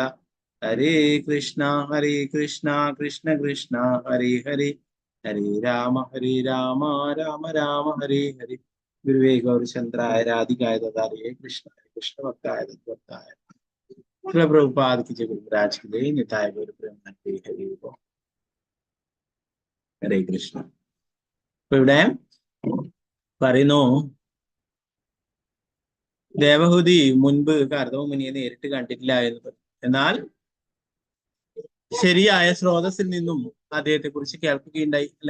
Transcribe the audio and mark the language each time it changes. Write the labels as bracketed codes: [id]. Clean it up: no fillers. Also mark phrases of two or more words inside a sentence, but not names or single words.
[sa] हरे कृष्ण कृष्ण कृष्ण हरे हरे, हरे राम राम राम हरे हरे. गुरवे गौरचन्द्राय राधिकाय दातारे कृष्ण कृष्णभक्ताय तद्भक्ताय प्रभुपाद [hi] की जय गुरुराज की जय. [sa] निताय गौर प्रेमानंदे हरि बोल. हरे कृष्ण. [ml] അപ്പൊ ഇവിടെ പറയുന്നു, ദേവഹൂതി മുൻപ് കർദമമുനിയെ നേരിട്ട് കണ്ടിട്ടില്ല എന്ന് പറഞ്ഞു. എന്നാൽ ശരിയായ സ്രോതസ്സിൽ നിന്നും അദ്ദേഹത്തെ കുറിച്ച് കേൾക്കുകയുണ്ടായി അല്ലെ.